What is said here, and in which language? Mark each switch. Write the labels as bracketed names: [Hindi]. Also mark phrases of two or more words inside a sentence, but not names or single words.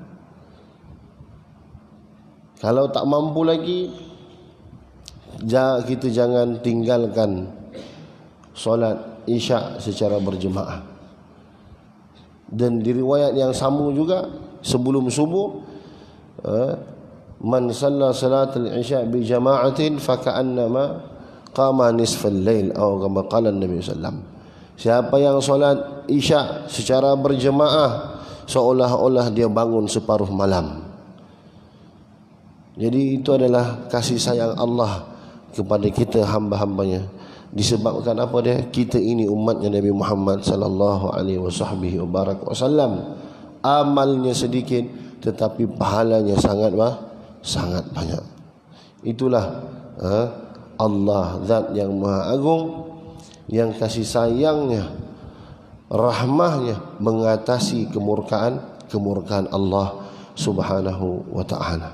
[Malay] Kalau tak mampu lagi, kita jangan tinggalkan solat isyak secara berjemaah. Dan di riwayat yang sama juga, sebelum subuh, [Arabic] من صلى صلاة العشاء بجماعة فكأنما قام نصف الليل, atau كما قال النبي صلى الله. [Malay] Siapa yang solat isyak secara berjemaah, seolah-olah dia bangun separuh malam. Jadi itu adalah kasih sayang Allah kepada kita hamba-hambanya. Disebabkan apa dia? Kita ini umatnya Nabi Muhammad [Arabic] صلى الله عليه وسلم. [Malay] Amalnya sedikit tetapi pahalanya sangat banyak. Itulah Allah, zat yang maha agung, yang kasih sayangnya, rahmahnya mengatasi kemurkaan Allah [Arabic] سبحانه وتعالى.